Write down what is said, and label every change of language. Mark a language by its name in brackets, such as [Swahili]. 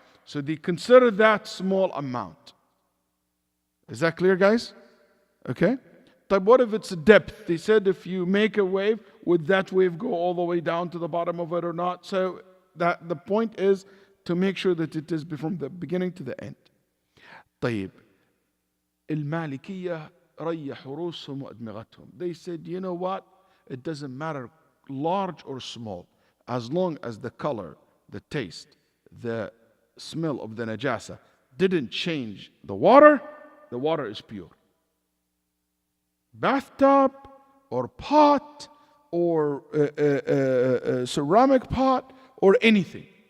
[English] So they consider that small amount. Is that clear, guys? Okay? But what if it's a depth? They said if you make a wave, would that wave go all the way down to the bottom of it or not? So that the point is to make sure that it is from the beginning to the end. [Arabic] طيب المالكية ريح رؤوسهم وأدمغتهم. [English] They said, you know what? It doesn't matter large or small, as long as the color, the taste, the smell of the najasa didn't change the water is pure. Bathtub or pot or ceramic pot or anything.